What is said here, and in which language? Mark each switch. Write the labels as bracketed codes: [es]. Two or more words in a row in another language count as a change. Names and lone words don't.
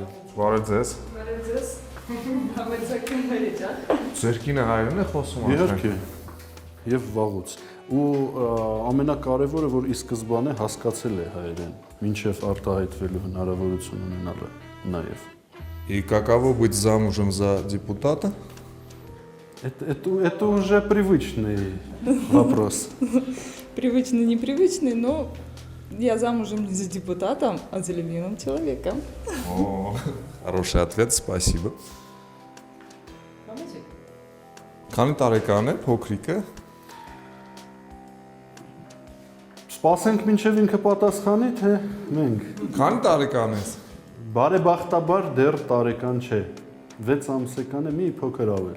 [hy] Բարև ձեզ։ Բարև ձեզ։ Համեցեք քնների ջան։ Ձեր կինը հայերեն է խոսում արդեն։ Իհարկե։ Եվ վաղուց։ Ու ամենակարևորը, որ ի սկզբանե հասկացել է հայերեն, մինչև արտահայտվելու հնարավորություն ունենալը նաև։ [ru] И каково быть замужем за депутата? Это уже привычный вопрос. Привычный, непривычный, но я замужем не за депутатом, а за любимым человеком. О, хороший ответ, спасибо. [hy] Քանի տարեկան է փոքրիկը։ Սպասենք մինչև ինքը պատասխանի, թե մենք։ Քանի տարեկան ես։ Բարեբախտաբար դեռ տարեկան չէ։ 6 ամսեկան է, մի փոքր ավել։